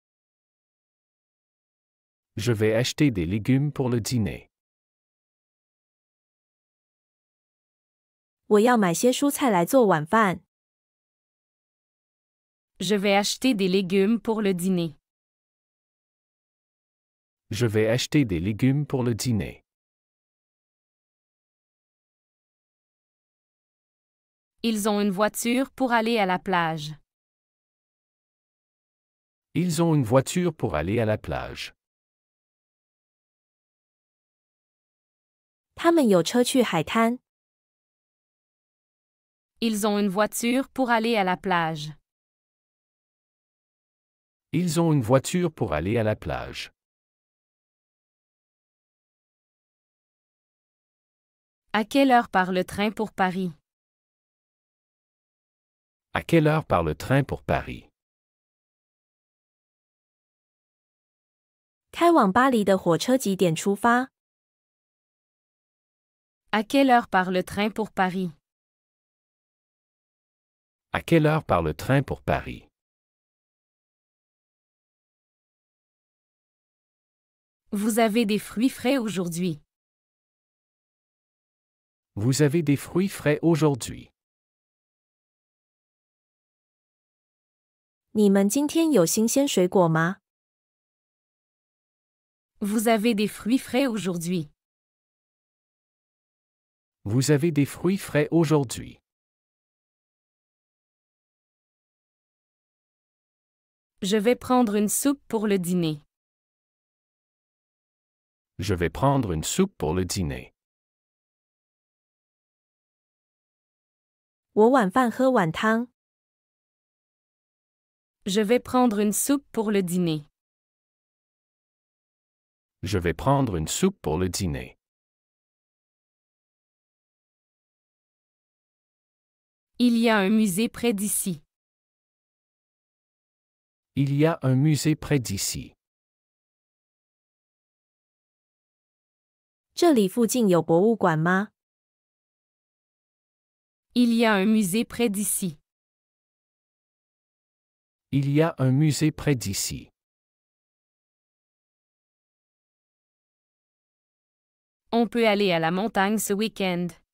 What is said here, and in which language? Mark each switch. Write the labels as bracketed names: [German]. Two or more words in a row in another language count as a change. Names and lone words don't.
[French] Je vais acheter des légumes pour le dîner. [Chinese] 我要买些蔬菜来做晚饭。 [French] Je vais acheter des légumes pour le dîner. Je vais acheter des légumes pour le dîner. Ils ont une voiture pour aller à la plage. Ils ont une voiture pour aller à la plage. [Chinese] 他们有车去海滩。 [French] Ils ont une voiture pour aller à la plage. Ils ont une voiture pour aller à la plage. À quelle heure part le train pour Paris? À quelle heure part le train pour Paris? [Chinese] 开往巴黎的火车几点出发？ [French] À quelle heure part le train pour Paris? À quelle heure part le train pour Paris? Vous avez des fruits frais aujourd'hui. Vous avez des fruits frais aujourd'hui. [Chinese] 你们今天有新鲜水果吗？ [French] Vous avez des fruits frais aujourd'hui. Vous avez des fruits frais aujourd'hui. Je vais prendre une soupe pour le dîner. Je vais prendre une soupe pour le dîner. [Chinese] 我晚饭喝碗汤。 [French] Je vais prendre une soupe pour le dîner. Je vais prendre une soupe pour le dîner. Il y a un musée près d'ici. Il y a un musée près d'ici. [Chinese] 这里附近有博物馆吗？ [French] Il y a un musée près d'ici. Il y a un musée près d'ici. On peut aller à la montagne ce week-end.